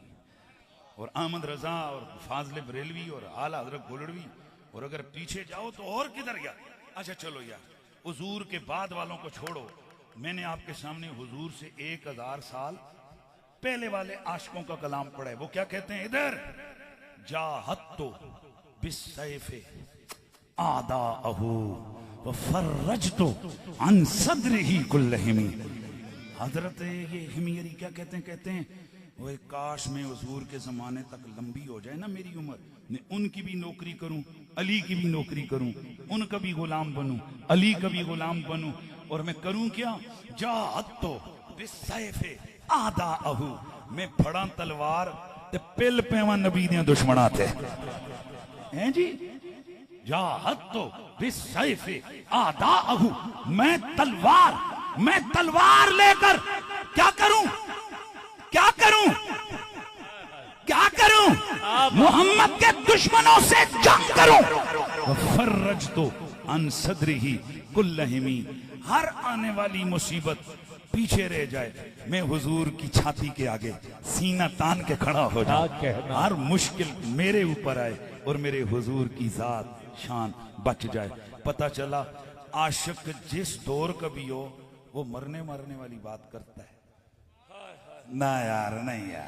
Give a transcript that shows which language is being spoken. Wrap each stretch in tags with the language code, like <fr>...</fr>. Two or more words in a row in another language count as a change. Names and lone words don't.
<hi>और अहमद रजा और फाजले बरेलवी और आला हजरत गोलड़वी, और अगर पीछे जाओ तो और किधर गया। अच्छा चलो यार, हुजूर के बाद वालों को छोड़ो, मैंने आपके सामने हुजूर से 1000 साल पहले वाले आशिकों का कलाम पढ़ा है। वो क्या कहते हैं, इधर</hi> <ar>جاهدت بالسيف أعداءه وفرجت عن صدره كلهم.</ar> <hi>हजरत ये हिमियरी क्या कहते हैं वो काश में हुजूर के जमाने तक लंबी हो जाए ना मेरी उम्र, मैं उनकी भी नौकरी करूं, अली की भी नौकरी करूं, उनका भी गुलाम बनूं, अली का भी गुलाम बनूं। और मैं करूं क्या,</hi> <ar>جاهدت بالسيف أعداءه,</ar> <pa>ਮੈਂ ਫੜਾਂ ਤਲਵਾਰ ਤੇ ਪਿਲ ਪੇਵਾਂ ਨਬੀ ਦੇ ਦੁਸ਼ਮਣਾਂ ਤੇ,</pa> <hi>हैं जी।</hi> <ar>جاهدت بالسيف أعداءه,</ar> <hi>मैं तलवार लेकर क्या करूं, मोहम्मद के दुश्मनों से जंग करूं।</hi> <ar>فرجت عن صدره كلهم,</ar> <hi>हर आने वाली मुसीबत पीछे रह जाए, मैं हुजूर की छाती के आगे सीना तान के खड़ा हो जाऊं। हर मुश्किल मेरे ऊपर आए और मेरे हुजूर की जात शान बच जाए। पता चला आशिक जिस दौर का भी हो वो मरने मारने वाली बात करता है ना यार, नहीं यार।</hi>